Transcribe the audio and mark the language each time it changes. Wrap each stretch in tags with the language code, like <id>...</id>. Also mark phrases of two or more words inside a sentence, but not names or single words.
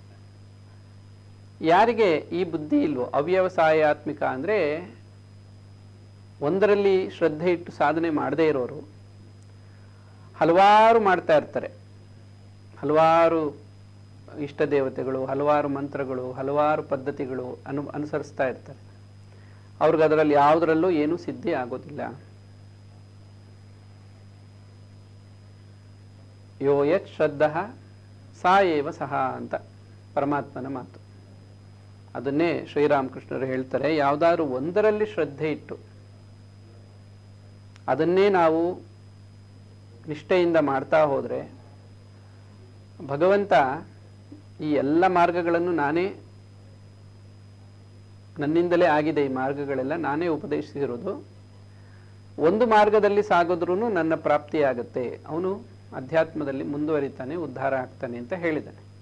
<kn>ಯಾರಿಗೆ ಈ ಬುದ್ಧಿ ಇಲ್ವೋ, ಅವ್ಯವಸಾಯಾತ್ಮಿಕ ಅಂದ್ರೆ ಒಂದರಲ್ಲಿ ಶ್ರದ್ಧೆ ಇಟ್ಟು ಸಾಧನೆ ಮಾಡದೇ ಇರೋರು ಹಲವಾರು ಮಾಡ್ತಾ ಇರ್ತಾರೆ, ಹಲವಾರು ಇಷ್ಟ ದೇವತೆಗಳು, ಹಲವಾರು ಮಂತ್ರಗಳು, ಹಲವಾರು ಪದ್ಧತಿಗಳು ಅನುಸರಿಸ್ತಾ ಇರ್ತಾರೆ. ಅವ್ರಿಗೆ ಅದರಲ್ಲಿ ಯಾವುದರಲ್ಲೂ ಏನೂ ಸಿದ್ಧಿ ಆಗೋದಿಲ್ಲ.</kn> <sa>ಯೋ ಯತ್ ಶ್ರದ್ಧಃ ಸಾ ಏವ ಸಹ</sa> <kn>ಅಂತ ಪರಮಾತ್ಮನ ಮಾತು. ಅದನ್ನೇ ಶ್ರೀರಾಮಕೃಷ್ಣರು ಹೇಳ್ತಾರೆ, ಯಾವುದಾದ್ರು ಒಂದರಲ್ಲಿ ಶ್ರದ್ಧೆ ಇಟ್ಟು ಅದನ್ನೇ ನಾವು ನಿಷ್ಠೆಯಿಂದ ಮಾಡ್ತಾ ಹೋದರೆ ಭಗವಂತ ಈ ಎಲ್ಲ ಮಾರ್ಗಗಳನ್ನು ನನ್ನಿಂದಲೇ ಆಗಿದೆ, ಈ ಮಾರ್ಗಗಳೆಲ್ಲ ನಾನೇ ಉಪದೇಶಿಸಿರೋದು, ಒಂದು ಮಾರ್ಗದಲ್ಲಿ ಸಾಗೋದ್ರೂ ನನ್ನ ಪ್ರಾಪ್ತಿಯಾಗತ್ತೆ, ಅವನು ಅಧ್ಯಾತ್ಮದಲ್ಲಿ ಮುಂದುವರಿತಾನೆ, ಉದ್ಧಾರ ಆಗ್ತಾನೆ ಅಂತ ಹೇಳಿದ್ದಾನೆ.</kn>